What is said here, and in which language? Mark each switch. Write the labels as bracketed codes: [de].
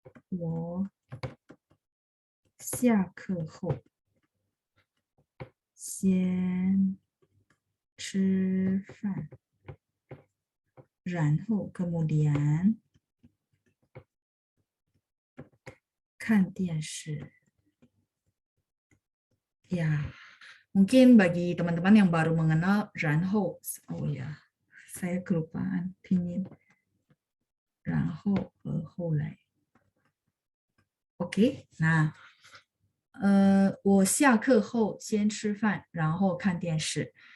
[zh] 我下课后先吃饭，然后 [id] kemudian [zh] 看电视. [id] Ya, mungkin bagi teman-teman yang baru mengenal 然后, oh ya, saya kelupaan pinyin 然后和后来. [zh] Oke, nah, 我下课后先吃饭，然后看电视.